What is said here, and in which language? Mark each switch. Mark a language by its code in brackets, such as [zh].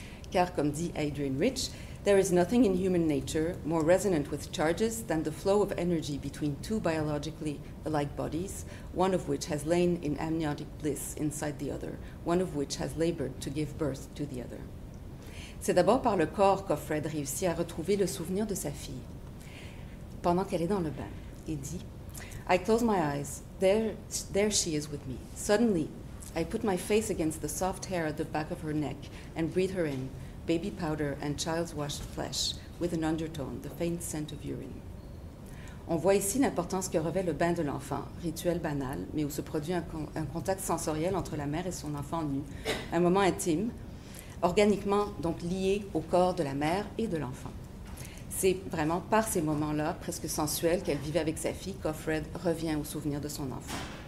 [fr] Car, comme dit [en] Adrienne Rich, there is nothing in human nature more resonant with charges than the flow of energy between two biologically alike bodies, one of which has lain in amniotic bliss inside the other, one of which has labored to give birth to the other. [fr] C'est d'abord par le corps qu'Offred réussit à retrouver le souvenir de sa fille, pendant qu'elle est dans le bain, et dit: [en] I close my eyes, there she is with me. Suddenly, I put my face against the soft hair at the back of her neck and breathe her in, baby powder and child's washed flesh, with an undertone, the faint scent of urine. [fr] On voit ici l'importance que revêt le bain de l'enfant, rituel banal, mais où se produit un contact sensoriel entre la mère et son enfant nu, un moment intime, organiquement donc lié au corps de la mère et de l'enfant. C'est vraiment par ces moments-là, presque sensuels, qu'elle vivait avec sa fille, qu'Offred revient au souvenir de son enfant.